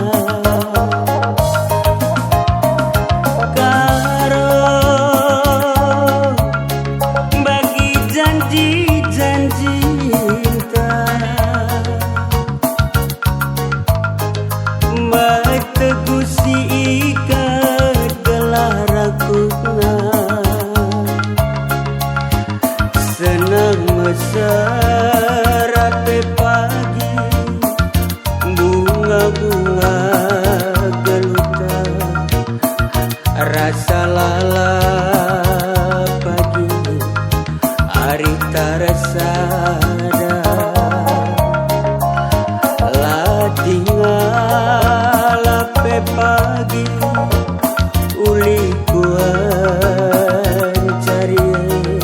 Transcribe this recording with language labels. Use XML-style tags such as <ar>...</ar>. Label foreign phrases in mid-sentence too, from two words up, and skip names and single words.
<btx>karo bagi</btx> <id>janji-janji cinta</id> <btx>mategusi ikat gelah rakuna</btx> <id>senang mesra</id> <btx>pagi bunga-bunga geluta rasa lala pagi hari tarasada lah tinggal pagi uli kuan cari</btx>